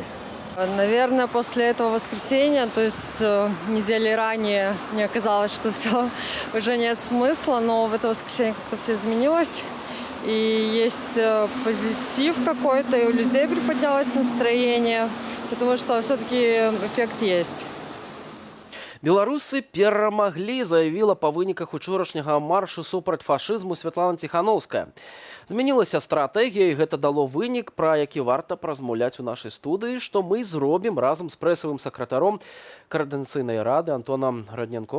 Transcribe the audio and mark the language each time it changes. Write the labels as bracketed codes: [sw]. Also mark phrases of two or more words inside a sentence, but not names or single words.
[ru] Наверное, после этого воскресенья, то есть недели ранее, мне казалось, что все, уже нет смысла, но в это воскресенье как-то все изменилось. И есть позитив какой-то, и у людей приподнялось настроение, потому что все-таки эффект есть. [be] Беларусы перамаглі, заявіла па выніках учорашняга маршу супраць фашызму Святлана Ціхановская. Змянілася стратэгія, і гэта дало вынік, пра які варта празмаўляць у нашай студыі, што мы зробім разам з прэсавым сакратаром Координацыйнай рады Антонам Раднянком.